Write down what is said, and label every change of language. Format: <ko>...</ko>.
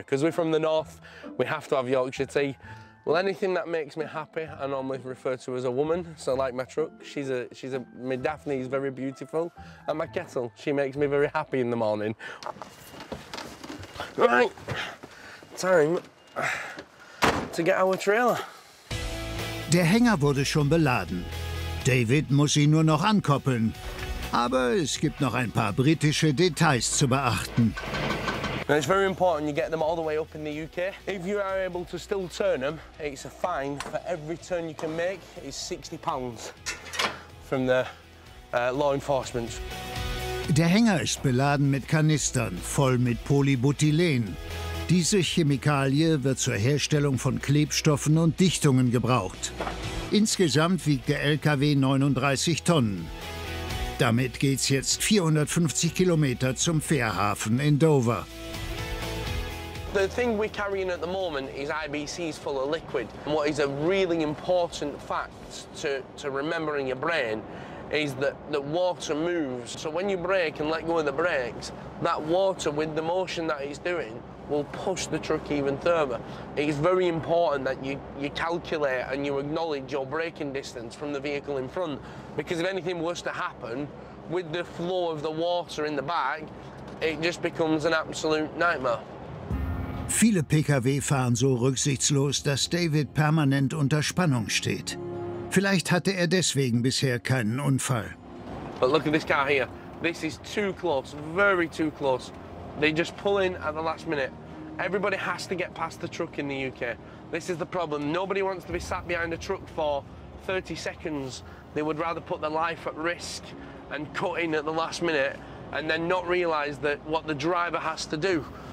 <en>Because we're from the north, we have to have Yorkshire tea. Well, anything that makes me happy, I normally refer to as a woman. So like my truck, my Daphne is very beautiful. And my kettle, she makes me very happy in the morning. Right, time to get our trailer.</en> <de>Der Hänger wurde schon beladen. David muss ihn nur noch ankoppeln. Aber es gibt noch ein paar britische Details zu beachten.</de> <en>And it's very important you get them all the way up in the UK. If you are able to still turn them, it's a fine for every turn you can make. It's £60 from the law enforcement.</en> <de>Der Hänger ist beladen mit Kanistern, voll mit Polybutylen. Diese Chemikalie wird zur Herstellung von Klebstoffen und Dichtungen gebraucht. Insgesamt wiegt der LKW 39 Tonnen. Damit geht's jetzt 450 Kilometer zum Fährhafen in Dover.</de> <en>The thing we're carrying at the moment is IBCs full of liquid. And what is a really important fact to remember in your brain is that the water moves. So when you brake and let go of the brakes, that water, with the motion that it's doing, will push the truck even further. It's very important that you calculate and you acknowledge your braking distance from the vehicle in front, because if anything was to happen, with the flow of the water in the back, it just becomes an absolute nightmare.</en> <de>Viele Pkw fahren so rücksichtslos, dass David permanent unter Spannung steht. Vielleicht hatte er deswegen bisher keinen Unfall.</de> <en>But look at this car here. This is too close, very too close. They just pull in at the last minute. Everybody has to get past the truck in the UK. This is the problem. Nobody wants to be sat behind a truck for 30 seconds. They would rather put their life at risk and cut in at the last minute and then not realise that what the driver has to do.</en>